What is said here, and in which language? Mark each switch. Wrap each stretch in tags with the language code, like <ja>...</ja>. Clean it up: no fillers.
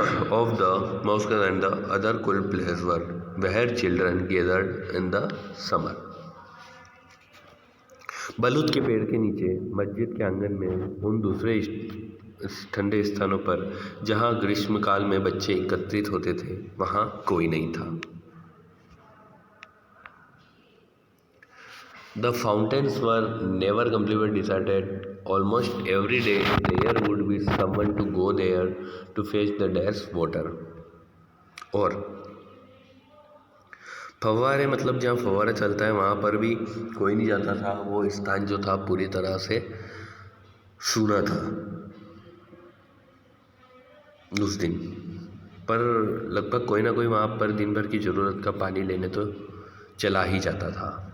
<en>of the mosques and the other cool places were where children gathered in the summer.</en> <hi>बलूत के पेड़ के नीचे, मस्जिद के आंगन में, उन दूसरे ठंडे स्थानों पर जहाँ ग्रीष्मकाल में बच्चे एकत्रित होते थे, वहाँ कोई नहीं था।</hi> <en>The fountains were never completely deserted. Almost every day there would be someone to go there to fetch the dash water.</en> <hi>और फव्वारे मतलब जहाँ फव्वारा चलता है वहाँ पर भी कोई नहीं जाता था। वो स्थान जो था पूरी तरह से सूना था उस दिन, पर लगभग कोई ना कोई वहाँ पर दिन भर की ज़रूरत का पानी लेने तो चला ही जाता था।</hi>